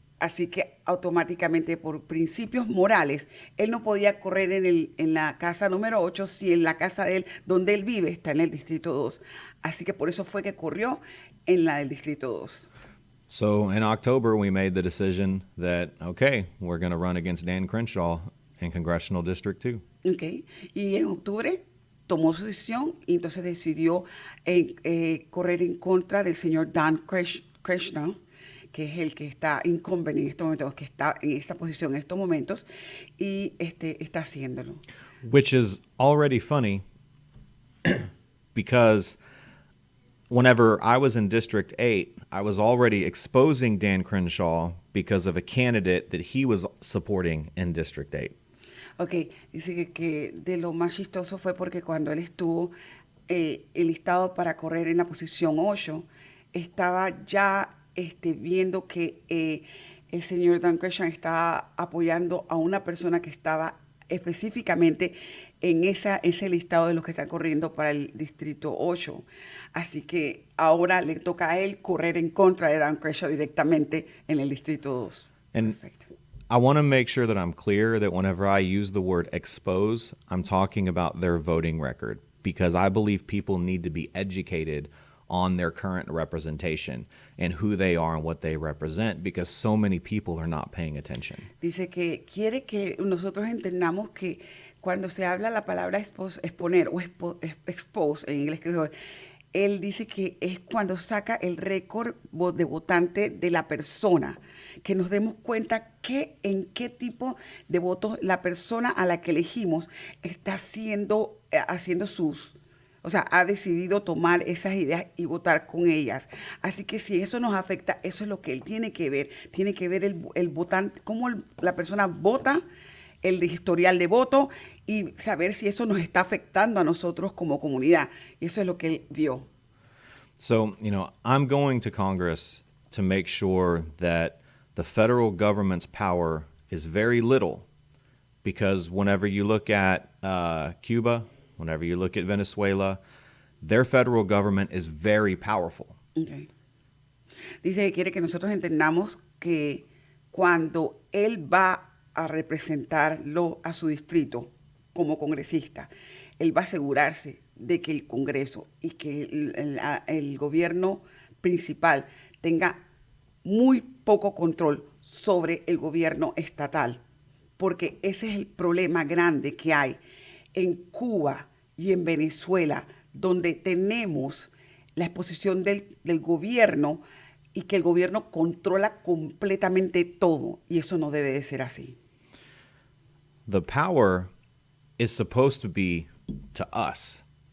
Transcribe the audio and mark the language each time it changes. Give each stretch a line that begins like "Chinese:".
Spanish: Así que automáticamente, por principios morales, él no podía correr en la casa número 8 si en la casa de él, donde él vive, está en el Distrito 2. Así que por eso fue que corrió en la del Distrito 2.
English: So in October, we made the decision that, okay, we're going to run against Dan Crenshaw in Congressional District 2.
Spanish: Okay. Y en octubre tomó su decisión y entonces decidió correr en contra del señor Congressional, que es el que está incumbent en estos momentos, que está en esta posición en estos momentos, y está haciéndolo.
English: Which is already funny because whenever I was in District 8, I was already exposing Dan Crenshaw because of a candidate that he was supporting in District 8.
Spanish: Ok, dice que de lo más chistoso fue porque cuando él estuvo enlistado para correr en la posición 8, estaba ya viendo que el señor Dan Crenshaw estaba apoyando a una persona que estaba específicamente en ese listado de los que están corriendo para el Distrito 8. Así que ahora le toca a él correr en contra de Dan Crenshaw directamente en el Distrito 2.
English: And
Spanish: Perfecto.
English: I want to make sure that I'm clear that whenever I use the word expose, I'm talking about their voting record, because I believe people need to be educated on their current representation and who they are and what they represent, because so many people are not paying attention.
Spanish: Dice que quiere que nosotros entendamos que cuando se habla la palabra exponer o expose en inglés, él dice que es cuando saca el récord de votante de la persona, que nos demos cuenta en qué tipo de votos la persona a la que elegimos está haciendo ha decidido tomar esas ideas y votar con ellas. Así que si eso nos afecta, eso es lo que él tiene que ver el votante, cómo la persona vota, el historial de voto y saber si eso nos está afectando a nosotros como comunidad. Y eso es lo que él vio.
English: So, I'm going to Congress to make sure that the federal government's power is very little, because whenever you look at Cuba, whenever you look at Venezuela, their federal government is very powerful. Okay.
Spanish: Dice que quiere que nosotros entendamos que cuando él va a representarlo a su distrito como congresista, él va a asegurarse de que el Congreso y que el gobierno principal tenga muy poco control sobre el gobierno estatal, porque ese es el problema grande que hay en Cuba y en Venezuela, donde tenemos la exposición del gobierno y que el gobierno controla completamente todo, y eso no debe de ser así.
English: The power is supposed to be to us.